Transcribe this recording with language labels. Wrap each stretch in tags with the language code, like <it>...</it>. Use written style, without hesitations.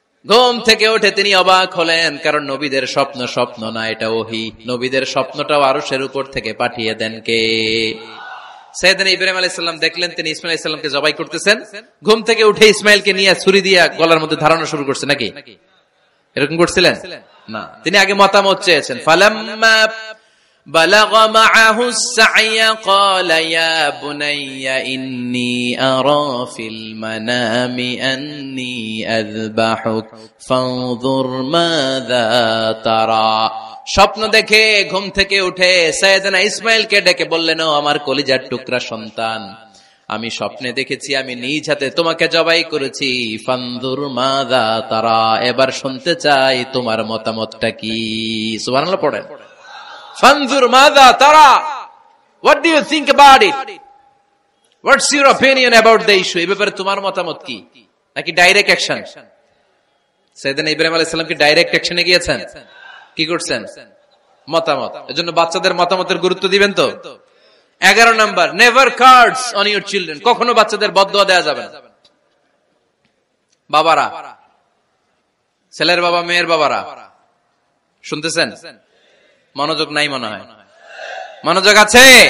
<bn>ঘুম থেকে উঠে তিনি অবাক হলেন, কারণ নবীদের স্বপ্ন স্বপ্ন না, এটা ওহী। নবীদের স্বপ্নটাও আরশের উপর থেকে পাঠিয়ে দেন কে? সাইয়েদনা ইব্রাহিম আলাইহিস সালাম দেখলেন তিনি ইসমাইল আলাইহিস সালামকে জবাই করতেছেন। ঘুম থেকে উঠে ইসমাইলকে নিয়ে ছুরি দিয়ে গলার মধ্যে ধারণা শুরু করছে নাকি? এরকম করছিলেন না, তিনি আগে মতামত চেয়েছেন।</bn> <ar>ফালাম্মা بلغ معه السعي قال يا بني إني أرى في المنام أني أذبحك فانظر ماذا ترى।</ar> <bn>স্বপ্ন দেখে ঘুম থেকে উঠে সাইয়েদনা ইসমাইলকে ডেকে বললেন, ও আমার কলিজার টুকরা সন্তান, আমি স্বপ্নে দেখেছি আমি নিজ হাতে তোমাকে জবাই করেছি।</bn> <ar>ফানজুর মাযা তারা,</ar> <bn>এবার শুনতে চাই তোমার মতামতটা কি। সুবহানাল্লাহ পড়েন।</bn> <ar>ফানজুর মাযা তারা,</ar> <en>what do you think about it? What's your opinion about the issue?</en> <bn>এই ব্যাপারে তোমার মতামত কি? নাকি ডাইরেক্ট অ্যাকশন? সাইয়েদনা ইব্রাহিম আলাইহিস সালাম কি ডাইরেক্ট অ্যাকশনে গিয়েছেন? কি করছেন? মতামত। এজন্য বাচ্চাদের মতামতের গুরুত্ব দিবেন তো। 11 number,</bn> <en>Never curse on your children.</en> <bn>কখনো বাচ্চাদের বদদোয়া দেওয়া যাবে না। বাবারা, ছেলের বাবা মেয়ের বাবারা শুনতেছেন? মনোযোগ নাই মনে হয়। মনোযোগ আছে?</bn>